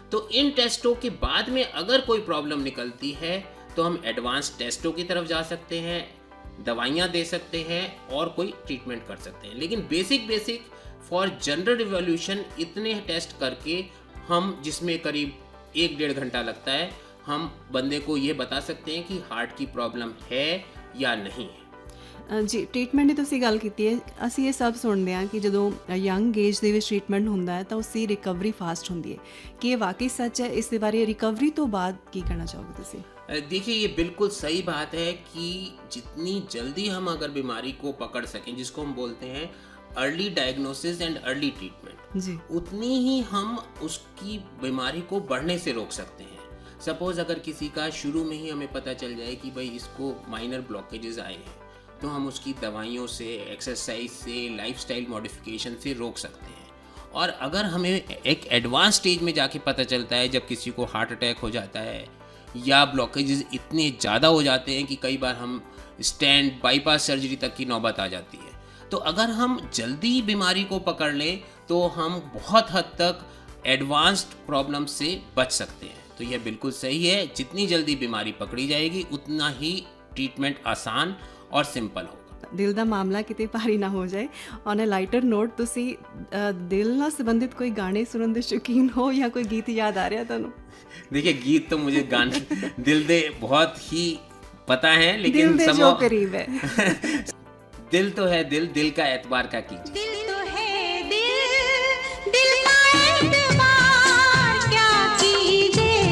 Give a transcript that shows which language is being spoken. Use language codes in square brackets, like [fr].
[hi] तो इन टेस्टों के बाद में अगर कोई प्रॉब्लम निकलती है तो हम एडवांस टेस्टों की तरफ जा सकते हैं, दवाइयाँ दे सकते हैं और कोई ट्रीटमेंट कर सकते हैं। लेकिन बेसिक फॉर जनरल रिवॉल्यूशन इतने टेस्ट करके हम, जिसमें करीब 1-1.5 घंटा लगता है, हम बंदे को ये बता सकते हैं कि हार्ट की प्रॉब्लम है या नहीं है। [pa] ਜੀ, ਟ੍ਰੀਟਮੈਂਟ ਦੀ ਤੁਸੀਂ ਗੱਲ ਕੀਤੀ ਹੈ। ਅਸੀਂ ਇਹ ਸਭ ਸੁਣਦੇ ਹਾਂ ਕਿ ਜਦੋਂ ਯੰਗ ਏਜ ਦੇ ਵਿੱਚ ਟ੍ਰੀਟਮੈਂਟ ਹੁੰਦਾ ਹੈ ਤਾਂ ਉਸਦੀ ਰਿਕਵਰੀ ਫਾਸਟ ਹੁੰਦੀ ਹੈ। ਕੀ ਇਹ ਵਾਕਈ ਸੱਚ ਹੈ? ਇਸ ਦੇ ਬਾਰੇ ਰਿਕਵਰੀ ਤੋਂ ਬਾਅਦ ਕੀ ਕਹਿਣਾ चाहोगे ਤੁਸੀਂ? [hi] देखिए, ये बिल्कुल सही बात है कि जितनी जल्दी हम अगर बीमारी को पकड़ सकें, जिसको हम बोलते हैं early diagnosis and early treatment, जी। उतनी ही हम उसकी बीमारी को बढ़ने से रोक सकते हैं। सपोज अगर किसी का शुरू में ही हमें पता चल जाए कि भाई इसको माइनर ब्लॉकेजेस आए हैं, तो हम उसकी दवाइयों से, एक्सरसाइज से, लाइफस्टाइल मॉडिफिकेशन से रोक सकते हैं। और अगर हमें एक एडवांस स्टेज में जाके पता चलता है, जब किसी को हार्ट अटैक हो जाता है या ब्लॉकेजेस इतने ज़्यादा हो जाते हैं कि कई बार हम स्टेंट, बाईपास सर्जरी तक की नौबत आ जाती है, तो अगर हम जल्दी बीमारी को पकड़ लें तो हम बहुत हद तक एडवांस्ड प्रॉब्लम से बच सकते हैं। तो यह बिल्कुल सही है, जितनी जल्दी बीमारी पकड़ी जाएगी उतना ही ट्रीटमेंट आसान और ਸਿੰਪਲ ਹੋਗਾ। [pa] ਦਿਲ ਦਾ ਮਾਮਲਾ ਕਿਤੇ ਭਾਰੀ ਨਾ ਹੋ ਜਾਏ। ਔਨ ਅ ਲਾਈਟਰ ਨੋਟ, ਤੁਸੀਂ ਦਿਲ ਨਾਲ ਸੰਬੰਧਿਤ ਕੋਈ ਗਾਣੇ ਸੁਣਨ ਦੇ ਸ਼ੌਕੀਨ ਹੋ ਜਾਂ ਕੋਈ ਗੀਤ [hi] याद आ रहा [pa] ਤੁਹਾਨੂੰ? [hi] देखिए, गीत तो मुझे गाने दिल दे बहुत ही पता है, लेकिन दिल दे जो करीब है। दिल तो है दिल, दिल का एतबार का कीजिए। दिल तो है दिल, दिल का एतबार क्या कीजिए।